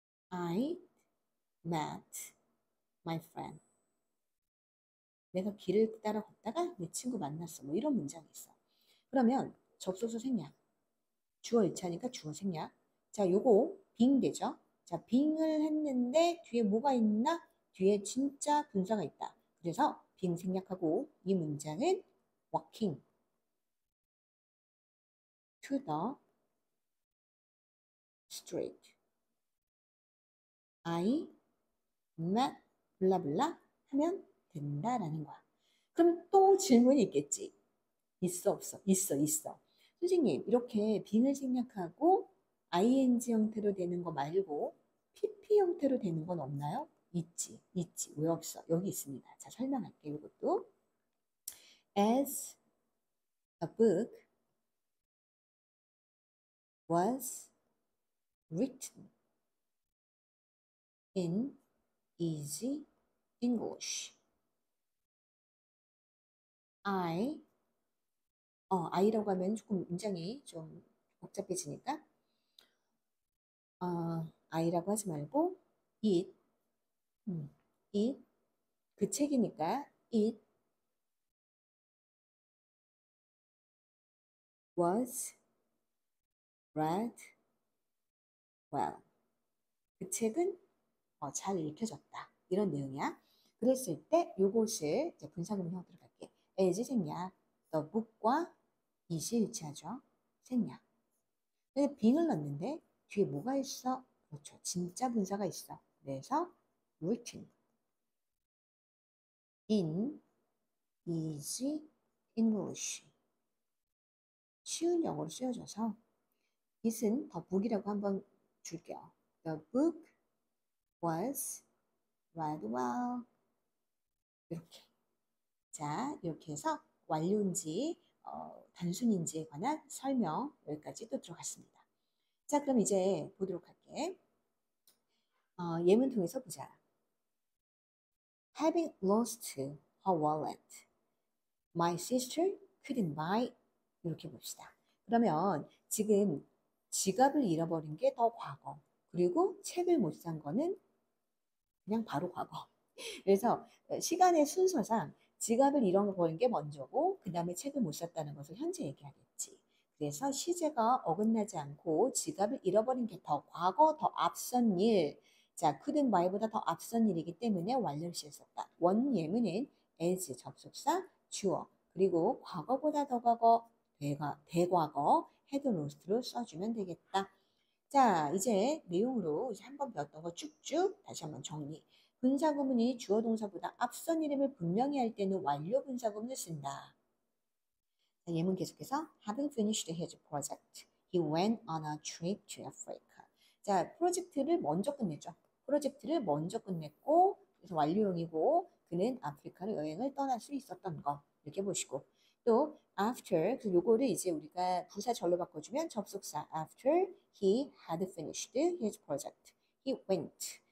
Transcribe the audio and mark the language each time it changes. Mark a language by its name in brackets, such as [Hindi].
[English] I met my friend. [Korean] 내가 길을 따라 걷다가 내 친구 만났어. 뭐 이런 문장이 있어. 그러면 접속사 생략. 주어 일치하니까 주어 생략. 자, 요거 being 되죠. 자, being을 했는데 뒤에 뭐가 있나? 뒤에 진짜 분사가 있다. 그래서 being 생략하고 이 문장은 [English] walking to the street. I met [Korean] 블라블라 하면 된다라는 거야. 그럼 또 질문이 있겠지. 있어 없어? 있어 있어. 선생님 이렇게 being을 생략하고 ing 형태로 되는 거 말고 pp 형태로 되는 건 없나요? 있지 있지. 왜 없어? 여기 있습니다. 자 설명할게요. 이것도 [English] as a book was written in easy English. [Korean] I라고 하면 조금 문장이 좀 복잡해지니까 I라고 하지 말고 it, it 그 책이니까 [English] it was read well. [Korean] 그 책은 잘 읽혀졌다. 이런 내용이야. 그랬을 때 요것을 이제 분사구문 형태로 갈게. as 생략, the book과 it이 일치하죠. 생략. 근데 being을 넣었는데 뒤에 뭐가 있어? 그렇죠. 진짜 분사가 있어. 그래서 [English] written in easy English. [Korean] 쉬운 영어로 쓰여져서 it은 더 book이라고 한번 줄게요. [English] The book was read well. 이렇게. [Korean] 자, 이렇게 해서 완료인지 단순인지에 관한 설명 여기까지 또 들어갔습니다. 자, 그럼 이제 보도록 할게. 예문 통해서 보자. [English] Having lost her wallet, my sister couldn't buy. [Korean] 이렇게 봅시다. 그러면 지금 지갑을 잃어버린 게 더 과거. 그리고 책을 못 산 거는 그냥 바로 과거. 그래서 시간의 순서상 지갑을 잃어버린 게 먼저고 그 다음에 책을 못 샀다는 것을 현재 얘기하겠지. 그래서 시제가 어긋나지 않고 지갑을 잃어버린 게 더 과거, 더 앞선 일. 자, couldn't buy보다 더 앞선 일이기 때문에 완료를 시했었다. 원 예문은 as 접속사, 주어, 그리고 과거보다 더 과거, 대과거, had lost로 써주면 되겠다. 자, 이제 내용으로 이제 한번 배웠던 거 쭉쭉 다시 한번 정리. 분사구문이 주어 동사보다 앞선 이름을 분명히 할 때는 완료 분사구문을 쓴다. 자, 예문 계속해서 [English] Having finished his project, he went on a trip to Africa. [Korean] 자, 프로젝트를 먼저 끝냈죠. 프로젝트를 먼저 끝냈고 그래서 완료형이고 그는 아프리카로 여행을 떠날 수 있었던 거 이렇게 보시고 또 after 그 요거를 이제 우리가 부사 절로 바꿔주면 접속사 [English] after he had finished his project, he went.